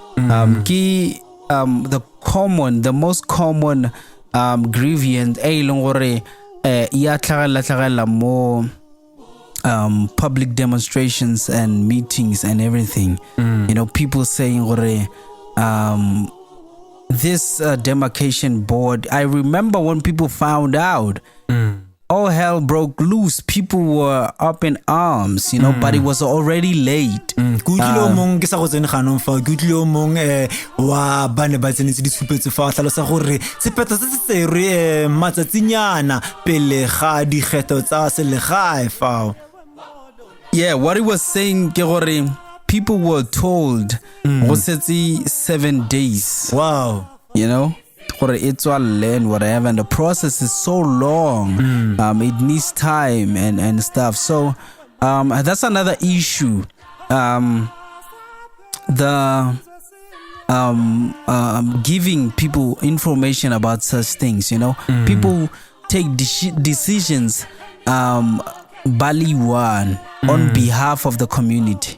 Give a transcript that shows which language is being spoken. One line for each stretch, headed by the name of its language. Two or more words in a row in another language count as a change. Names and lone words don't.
English: The most common grievance more public demonstrations and meetings and everything. You know, people saying this demarcation board, I remember when people found out, all hell broke loose. People were up in arms, you know, but it was already late.
Tswana: Wa bane ba tsenetse ditshupetso fa tlhalosa gore sephetho se se re matsatsinyana pele ga dikgetho tsa selegae fa.
English: Yeah, what he was saying
Tswana: ke gore
English: people were told
Tswana: go setse
English: 7 days. Wow. You know, it's all learn whatever, and the process is so long. It needs time and stuff. So that's another issue. Giving people information about such things, you know, people take decisions Baliwan on behalf of the community.